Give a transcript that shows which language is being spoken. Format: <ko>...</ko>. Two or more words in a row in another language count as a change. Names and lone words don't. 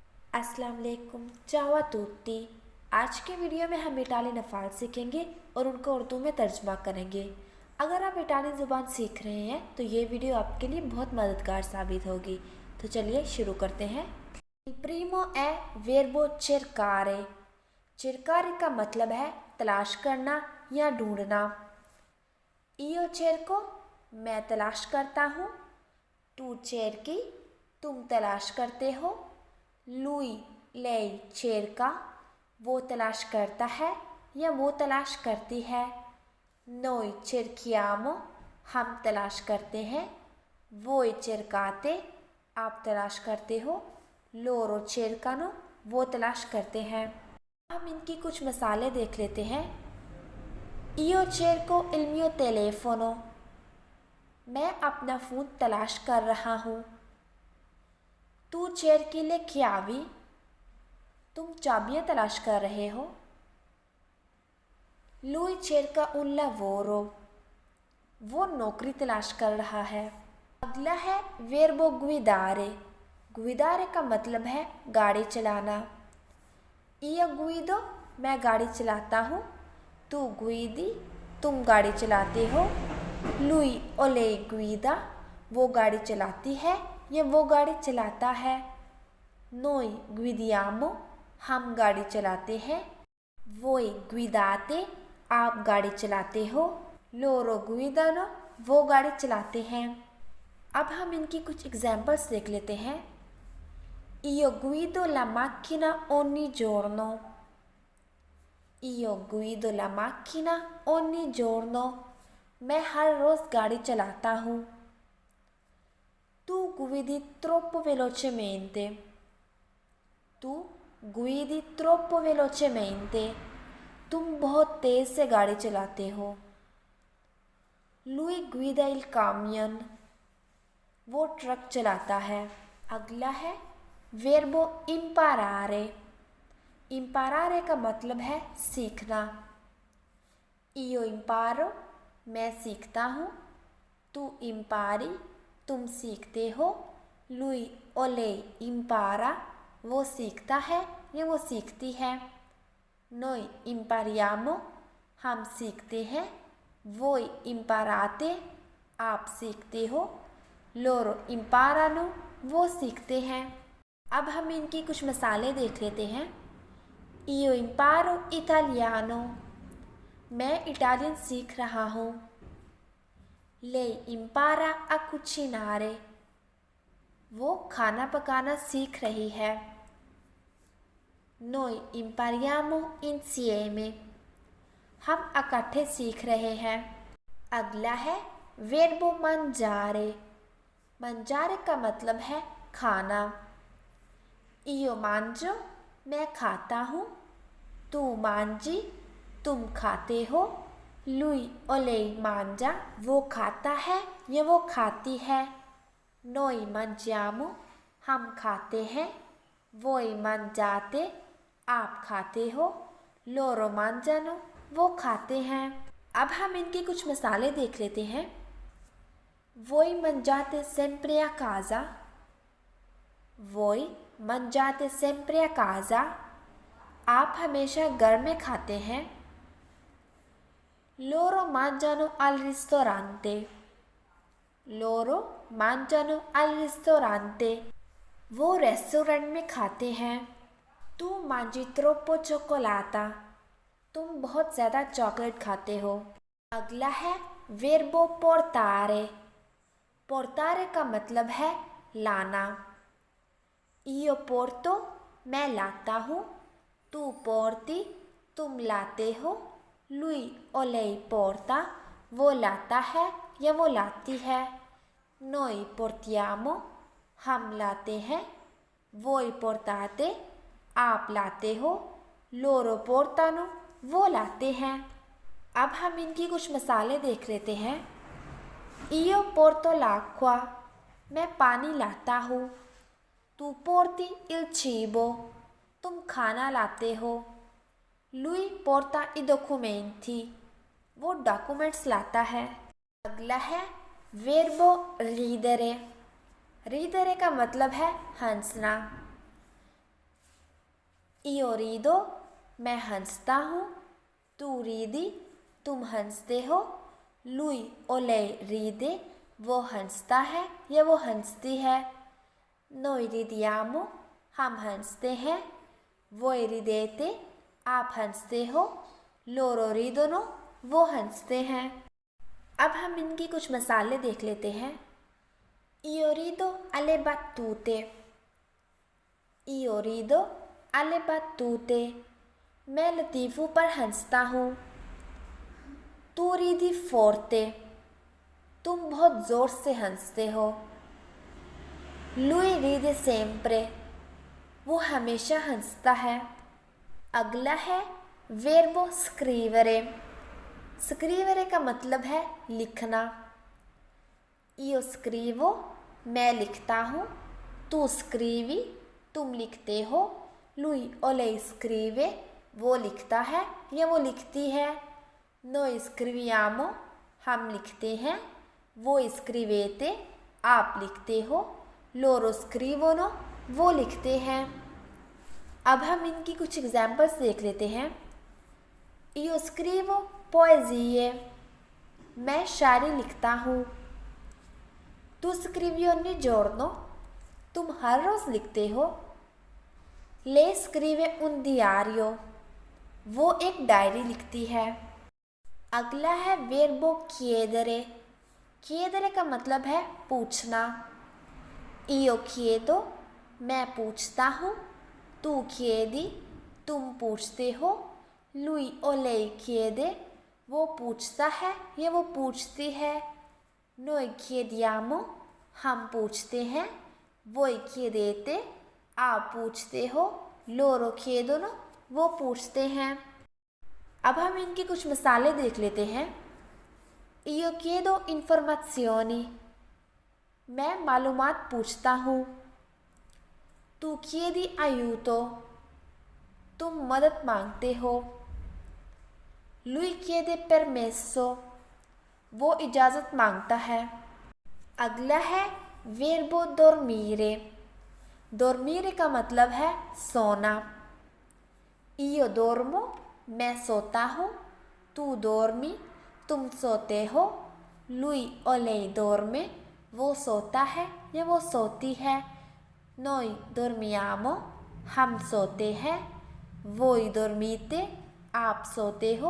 <ur>السلام علیکم، چاوا توتی۔ آج کے ویڈیو میں ہم اٹالین الفاظ سیکھیں گے اور ان کو اردو میں ترجمہ کریں گے. اگر آپ اٹالین زبان سیکھ رہے ہیں تو یہ ویڈیو آپ کے لیے بہت مددگار ثابت ہوگی. تو چلیے شروع کرتے ہیں.</ur> <it>primo è verbo cercare.</it> <ur>cercare کا مطلب ہے تلاش کرنا یا ڈھونڈنا.</ur> <it>io cerco,</it> <ur>میں تلاش کرتا ہوں.</ur> <it>tu cerchi,</it> <ur>تم تلاش کرتے ہو.</ur> <it>lui lei cerca,</it> <ur>وہ تلاش کرتا ہے یا وہ تلاش کرتی ہے.</ur> <it>noi cerchiamo,</it> <ur>ہم تلاش کرتے ہیں.</ur> <it>voi cercate,</it> <ur>آپ تلاش کرتے ہو.</ur> <it>loro cercano,</it> <ur>وہ تلاش کرتے ہیں. ہم ان کی کچھ مثالیں دیکھ لیتے ہیں.</ur> <it>io cerco il mio telefono,</it> <ur>میں اپنا فون تلاش کر رہا ہوں.</ur> <it>tu cerchi le chiavi,</it> <ur>تم چابیاں تلاش کر رہے ہو.</ur> <it>lui cerca un lavoro,</it> <ur>وہ نوکری تلاش کر رہا ہے. اگلا ہے</ur> <it>verbo guidare।</it> <ur>guidare کا مطلب ہے گاڑی چلانا.</ur> <it>io guido,</it> <ur>میں گاڑی چلاتا ہوں.</ur> <it>tu guidi,</it> <ur>تم گاڑی چلاتے ہو.</ur> <it>lui o lei guida,</it> <ur>وہ گاڑی چلاتی ہے یا وہ گاڑی چلاتا ہے.</ur> <it>noi guidiamo,</it> <ur>ہم گاڑی چلاتے ہیں.</ur> <it>voi guidate,</it> <ur>آپ گاڑی چلاتے ہو.</ur> <it>loro guidano,</it> <ur>وہ گاڑی چلاتے ہیں. اب ہم ان کی کچھ ایگزامپلز دیکھ لیتے ہیں.</ur> <it>io guido la macchina ogni giorno, io guido la macchina ogni giorno,</it> <ur>میں ہر روز گاڑی چلاتا ہوں.</ur> <it>tu guidi troppo velocemente, tu guidi troppo velocemente,</it> <ur>تم بہت تیز سے گاڑی چلاتے ہو.</ur> <it>lui guida il camion,</it> <ur>وہ ٹرک چلاتا ہے. اگلا ہے</ur> <it>verbo imparare।</it> <ur>imparare کا مطلب ہے سیکھنا.</ur> <it>io imparo,</it> <ur>میں سیکھتا ہوں.</ur> <it>tu impari,</it> <ur>تم سیکھتے ہو.</ur> <it>lui o lei impara,</it> <ur>وہ سیکھتا ہے یا وہ سیکھتی ہے.</ur> <it>noi impariamo,</it> <ur>ہم سیکھتے ہیں.</ur> <it>voi imparate,</it> <ur>آپ سیکھتے ہو.</ur> <it>loro imparano,</it> <ur>وہ سیکھتے ہیں. اب ہم ان کی کچھ مثالیں دیکھ لیتے ہیں.</ur> <it>io imparo italiano,</it> <ur>میں اٹالین سیکھ رہا ہوں.</ur> <it>lei impara a cucinare,</it> <ur>وہ کھانا پکانا سیکھ رہی ہے.</ur> <it>noi impariamo insieme,</it> <ur>ہم اکٹھے سیکھ رہے ہیں. اگلا ہے</ur> <it>verbo mangiare।</it> <ur>mangiare کا مطلب ہے کھانا.</ur> <it>io mangio,</it> <ur>میں کھاتا ہوں.</ur> <it>tu mangi,</it> <ur>تم کھاتے ہو.</ur> <it>lui o lei mangia,</it> <ur>وہ کھاتا ہے یا وہ کھاتی ہے.</ur> <it>noi mangiamo,</it> <ur>ہم کھاتے ہیں.</ur> <it>voi mangiate,</it> <ur>آپ کھاتے ہو.</ur> <it>loro mangiano,</it> <ur>وہ کھاتے ہیں. اب ہم ان کی کچھ مثالیں دیکھ لیتے ہیں.</ur> <it>voi mangiate sempre a casa, voi mangiate sempre a casa,</it> <ur>آپ ہمیشہ گھر میں کھاتے ہیں.</ur> <it>loro mangiano al ristorante, loro mangiano al ristorante,</it> <ur>وہ ریسٹورنٹ میں کھاتے ہیں.</ur> <it>tu mangi troppo cioccolata,</it> <ur>تم بہت زیادہ چاکلیٹ کھاتے ہو. اگلا ہے</ur> <it>verbo portare।</it> <ur>portare کا مطلب ہے لانا.</ur> <it>io porto,</it> <ur>میں لاتا ہوں.</ur> <it>tu porti,</it> <ur>تم لاتے ہو.</ur> <it>lui o lei porta,</it> <ur>وہ لاتا ہے یا وہ لاتی ہے.</ur> <it>noi portiamo,</it> <ur>ہم لاتے ہیں.</ur> <it>voi portate,</it> <ur>آپ لاتے ہو.</ur> <it>loro portano,</it> <ur>وہ لاتے ہیں. اب ہم ان کی کچھ مثالیں دیکھ لیتے ہیں.</ur> <it>io porto l'acqua,</it> <ur>میں پانی لاتا ہوں.</ur> <it>tu porti il cibo,</it> <ur>تم کھانا لاتے ہو.</ur> <it>lui porta i documenti,</it> <ur>وہ ڈاکیومنٹس لاتا ہے. اگلا ہے</ur> <it>verbo ridere।</it> <ur>ridere کا مطلب ہے ہنسنا.</ur> <it>io rido</it> <ur>میں ہنستا ہوں.</ur> <it>tu ridi</it> <ur>تم ہنستے ہو.</ur> <it>lui o lei ride</it> <ur>وہ ہنستا ہے یا وہ ہنستی ہے.</ur> <it>noi ridiamo</it> <ur>ہم ہنستے ہیں.</ur> <it>voi ridete</it> <ur>آپ ہنستے ہو.</ur> <it>loro ridono</it> <ur>وہ ہنستے ہیں. اب ہم ان کی کچھ مثالیں دیکھ لیتے ہیں.</ur> <it>io rido alle battute. io rido alle battute</it> <ur>میں لطیفوں پر ہنستا ہوں.</ur> <it>tu ridi forte</it> <ur>تم بہت زور سے ہنستے ہو.</ur> <it>lui ride sempre</it> <ur>وہ ہمیشہ ہنستا ہے. اگلا ہے</ur> <it>verbo scrivere.</it> <ur>scrivere کا مطلب ہے لکھنا.</ur> <it>io scrivo</it> <ur>میں لکھتا ہوں.</ur> <it>tu scrivi</it> <ur>تم لکھتے ہو.</ur> <it>lui o lei scrive</it> <ur>وہ لکھتا ہے یا وہ لکھتی ہے.</ur> <it>noi scriviamo</it> <ur>ہم لکھتے ہیں.</ur> <it>voi scrivete</it> <ur>آپ لکھتے ہو.</ur> <it>loro scrivono</it> <ur>وہ لکھتے ہیں. اب ہم ان کی کچھ ایگزامپلس دیکھ لیتے ہیں.</ur> <it>io scrivo poesie</it> <ur>میں شاعری لکھتا ہوں.</ur> <it>tu scrivi ogni giorno</it> <ur>تم ہر روز لکھتے ہو.</ur> <it>lei scrive un diario</it> <ur>وہ ایک ڈائری لکھتی ہے. اگلا ہے</ur> <it>verbo chiedere.</it> <ur>chiedere کا مطلب ہے پوچھنا.</ur> <it>io chiedo</it> <ur>میں پوچھتا ہوں.</ur> <it>tu chiedi</it> <ur>تم پوچھتے ہو.</ur> <it>lui o lei chiede</it> <ur>وہ پوچھتا ہے یا وہ پوچھتی ہے.</ur> <it>noi chiediamo</it> <ur>ہم پوچھتے ہیں.</ur> <it>voi chiedete</it> <ur>آپ پوچھتے ہو.</ur> <it>loro chiedono</it> <ur>وہ پوچھتے ہیں. اب ہم ان کی کچھ مثالیں دیکھ لیتے ہیں.</ur> <it>io chiedo informazioni</it> <ur>میں معلومات پوچھتا ہوں.</ur> <it>tu chiedi aiuto</it> <ur>تم مدد مانگتے ہو.</ur> <it>lui chiede permesso</it> <ur>وہ اجازت مانگتا ہے. اگلا ہے</ur> <it>verbo dormire.</it> <ur>dormire کا مطلب ہے سونا.</ur> <it>io dormo</it> <ur>میں سوتا ہوں.</ur> <it>tu dormi</it> <ur>تم سوتے ہو.</ur> <it>lui o lei dorme</it> <ur>وہ سوتا ہے یا وہ سوتی ہے.</ur> <it>noi dormiamo</it> <ur>ہم سوتے ہیں.</ur> <it>voi dormite</it> <ur>آپ سوتے ہو.</ur>